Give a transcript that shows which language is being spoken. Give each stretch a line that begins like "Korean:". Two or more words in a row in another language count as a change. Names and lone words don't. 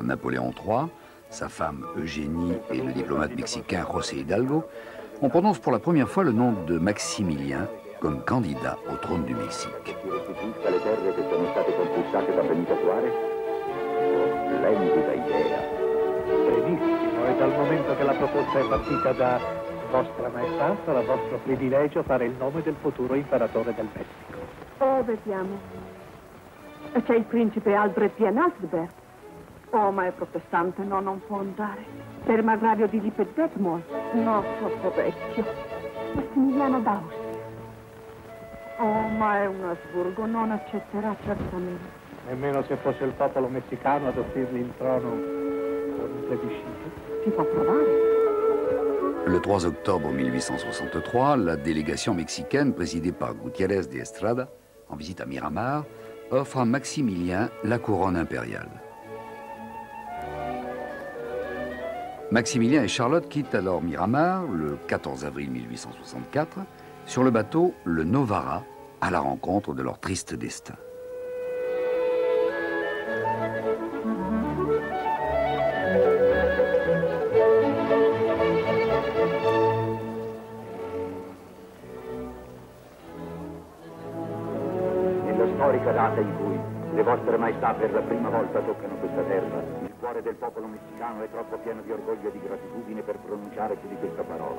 French: Napoléon III, sa femme Eugénie et le diplomate mexicain José Hidalgo, on prononce pour la première fois le nom de Maximilien comme candidat au trône du Mexique.
Italian: Benissimo, e dal momento che la proposta è partita da Vostra Maestà, sarà vostro privilegio fare il nome del futuro imperatore del Messico. Oh, vediamo. C'è il principe Albrecht di Ansbach. Oh, ma è protestante, no, non può andare. Per Margravio di Lippe-Detmold. No, troppo vecchio. Massimiliano d'Austria. Oh, ma è un Asburgo, non accetterà certamente. Nemmeno se fosse il popolo messicano ad offrirgli il trono con un plebiscito. Si può provare.
French: Le 3 octobre 1863, la délégation mexicaine présidée par Gutiérrez de Estrada, en visite à Miramar, offre à Maximilien la couronne impériale. Maximilien et Charlotte quittent alors Miramar le 14 avril 1864 sur le bateau le Novara à la rencontre de leur triste destin.
Italian: Nella storica data in cui le vostre maestà per la prima volta toccano questa terra, il cuore del popolo messicano è troppo pieno di orgoglio e di gratitudine per pronunciare più di questa parola.